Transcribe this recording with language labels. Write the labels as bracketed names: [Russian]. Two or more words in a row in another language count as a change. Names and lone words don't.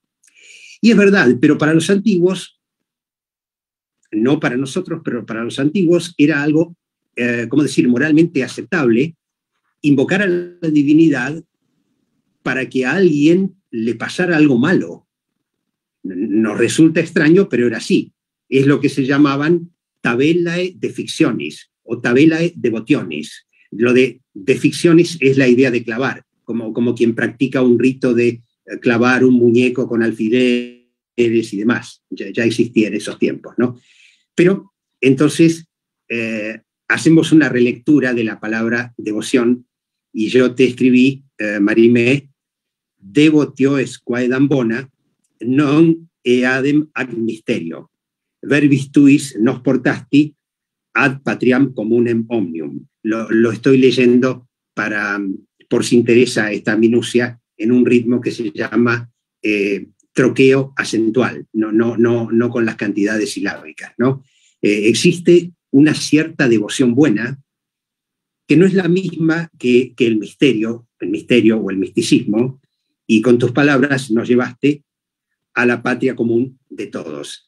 [Spanish] Y es verdad, pero para los antiguos, no para nosotros, pero para los antiguos era algo, ¿cómo decir?, moralmente aceptable, invocar a la divinidad para que a alguien le pasara algo malo. Nos resulta extraño, pero era así. Es lo que se llamaban [Latin] tabellae defictionis [Spanish] o [Latin] tabellae devotionis. [Spanish] Lo de defictionis es la idea de clavar, como quien practica un rito de clavar un muñeco con alfileres y demás. Ya existía en esos tiempos, ¿no? Pero entonces hacemos una relectura de la palabra devoción, y yo te escribí, [Latin] Marimé, devotio es quaedam bona, non eadem ad misterio, verbis tuis nos portasti ad patriam communem omnium. [Spanish] Lo estoy leyendo por si interesa esta minucia, en un ritmo que se llama troqueo acentual, no con las cantidades silábicas, ¿no? Existe una cierta devoción buena que no es la misma que el misterio o el misticismo, y con tus palabras nos llevaste a la patria común de todos.